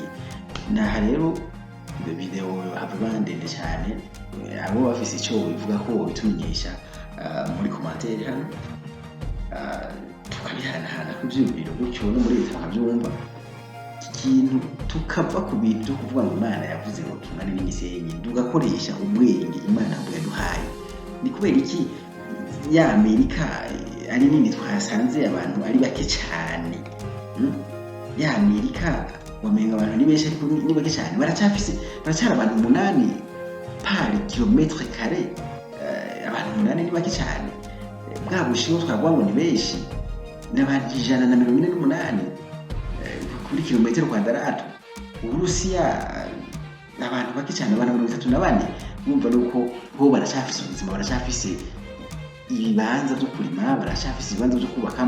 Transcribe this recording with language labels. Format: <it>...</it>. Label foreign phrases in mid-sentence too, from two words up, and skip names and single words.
<rn>Naha rero video hava ndende cyane, abo bafise icyo bivuga ko bitumenyesha muri commentaire hano, tukabihanahana kubyumvira gutyo no muri leta bakabyumva ikintu, tukava ku bintu byo kuvuga ngo Imana yavuze ngo tungane n'imisenyi, tugakoresha ubwenge Imana yaduhaye. Ni kubera iki ya Amerika ari nini twasanze abantu ari bake cyane? Ya Amerika wamenga abantu ni benshi ariko ni bake cyane, baracyari abantu 8</rn> <fr>par kilometre carré.</fr> <rn>Abantu 8 ni bake cyane. Bwa Bushinwa twavuga ngo ni benshi, n'abantu 148 kuri kilometero kwadrato. Uburusiya n'abantu bake cyane, abantu 34. Mwumva nuko bo baracyafise ubuzima, baracyafise ibibanza byo kurima, baracyafise ibibanza byo kubakamo.</rn>